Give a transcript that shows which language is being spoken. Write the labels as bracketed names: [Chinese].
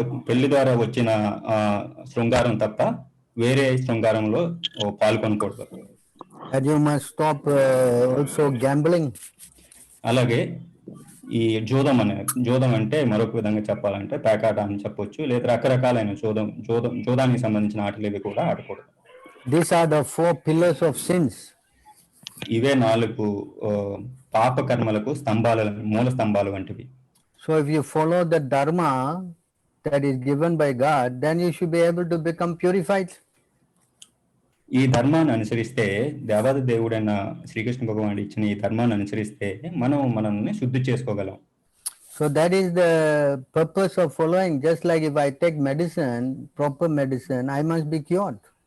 [Telugu] పెళ్లి ద్వారా వచ్చిన శృంగారం తప్ప వేరే శృంగారంలో పాల్గొనకూడదు. [English] And you must stop also gambling. [Telugu] అలాగే ఈ జూదం అంటే మరొక విధంగా చెప్పాలంటే పేకాట అని చెప్పొచ్చు, లేదా రకరకాలైన జూదానికి సంబంధించిన ఆటలు కూడా ఆడకూడదు. [English] These are the 4 pillars of sins. [Telugu] ఇవే 4 పాప కర్మలకు మూల స్తంభాలు వంటివి. [English] So if you follow the dharma that is given by God, then you should be able to become purified. [Telugu] ఈ ధర్మాన్ని అనుసరిస్తే, దేవాది దేవుడైన శ్రీకృష్ణ భగవానుడు ఇచ్చిన ఈ ధర్మాన్ని అనుసరిస్తే మనల్ని శుద్ధి చేసుకోగలం. [English] So that is the purpose of following. Just like if I take medicine, proper medicine, I must be cured.